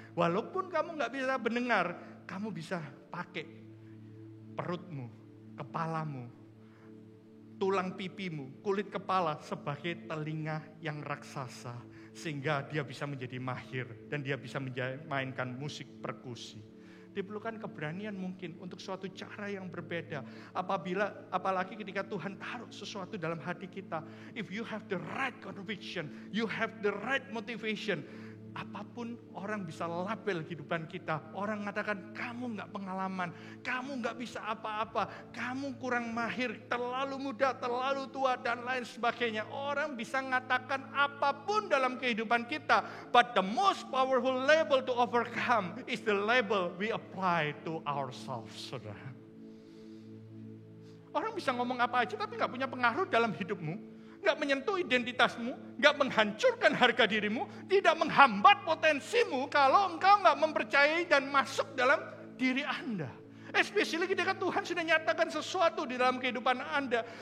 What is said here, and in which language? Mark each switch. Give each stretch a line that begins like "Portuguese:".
Indonesian: Walaupun kamu gak bisa mendengar, kamu bisa pakai perutmu, kepalamu, tulang pipimu, kulit kepala sebagai telinga yang raksasa. Sehingga dia bisa menjadi mahir dan dia bisa mainkan musik perkusi. Diperlukan keberanian mungkin untuk suatu cara yang berbeda. Apalagi ketika Tuhan taruh sesuatu dalam hati kita.
English: If you have the right conviction, you have the right motivation.
Indonesian: Apapun orang bisa label kehidupan kita. Orang mengatakan kamu gak pengalaman, kamu gak bisa apa-apa, kamu kurang mahir, terlalu muda, terlalu tua dan lain sebagainya. Orang bisa mengatakan apapun dalam kehidupan kita.
English: But the most powerful label to overcome is the label we apply to ourselves, saudara.
Indonesian: Orang bisa ngomong apa aja tapi gak punya pengaruh dalam hidupmu. Gak menyentuh identitasmu, gak menghancurkan harga dirimu, tidak menghambat potensimu kalau engkau gak mempercayai dan masuk dalam diri Anda.
English: Especially
Indonesian: ketika Tuhan sudah nyatakan sesuatu di dalam kehidupan Anda.